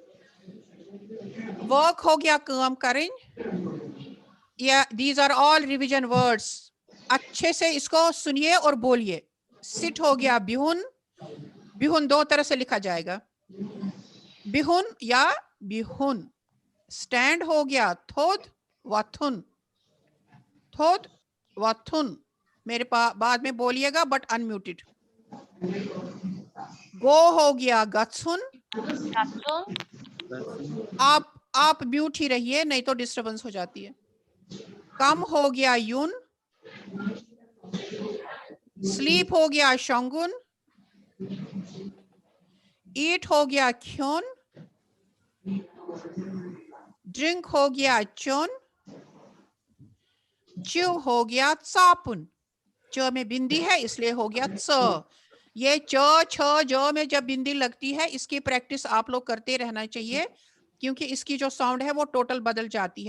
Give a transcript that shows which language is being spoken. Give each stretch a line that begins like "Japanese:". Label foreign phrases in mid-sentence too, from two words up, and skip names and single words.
Hindi: वर्क हो गया काम करें, या
English: these are all revision words,
Hindi: अच्छे से इसको सुनिए और बोलिए। सिट हो गया बिहुन, बिहुन दो तरह से लिखा जाएगा, बिहुन या बिहुन। स्टैंड हो गया
Kashmiri: थोद वाथुन, थोद वाथुन,
Hindi: मेरे बाद में बोलिएगा
English: but unmuted.
Hindi: गो हो गया गत्सुन, आप म्यूट ही रहिए नहीं तो डिस्टरबेंस हो जाती है। कम हो गया यून, स्लीप हो गया शंगुन, ईट हो गया ख्योन, ड्रिंक हो गया चुन, च्यू हो गया चापुन, च में बिंदी है इसलिए हो गया च, ये च छ ज में जब बिंदी लगती है इसकी प्रैक्टिस आप लोग करते रहना चाहिए, क्योंकि इसकी जो साउंड है वो टोटल बदल जाती है।